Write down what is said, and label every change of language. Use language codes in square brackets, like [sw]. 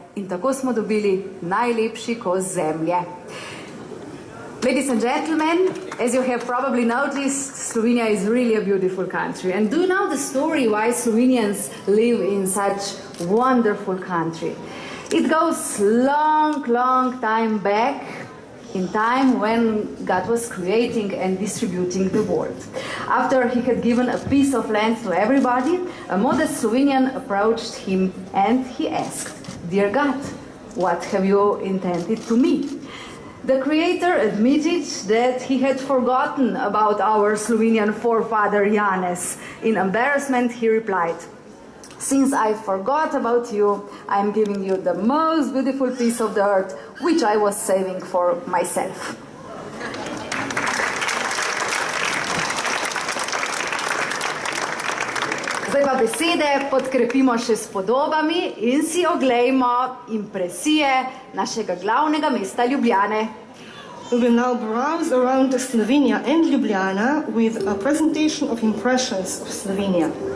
[sl] In tako smo dobili najlepši kos zemlje. [en] Ladies and gentlemen, as you have probably noticed, Slovenia is really a beautiful country. And do you know the story why Slovenians live in such wonderful country? It goes long time back, in time when God was creating and distributing the world. After he had given a piece of land to everybody, a modest Slovenian approached him and he asked, "Dear God, what have you intended to me?" The Creator admitted that he had forgotten about our Slovenian forefather Janez. In embarrassment, he replied, "Since I forgot about you, I am giving you the most beautiful piece of the earth, which I was saving for myself." [sl] Zdaj pa besede podkrepimo še s podobami in si oglejmo impresije našega glavnega mesta Ljubljane. [en] We will now browse around Slovenia and Ljubljana with a presentation of impressions of Slovenia.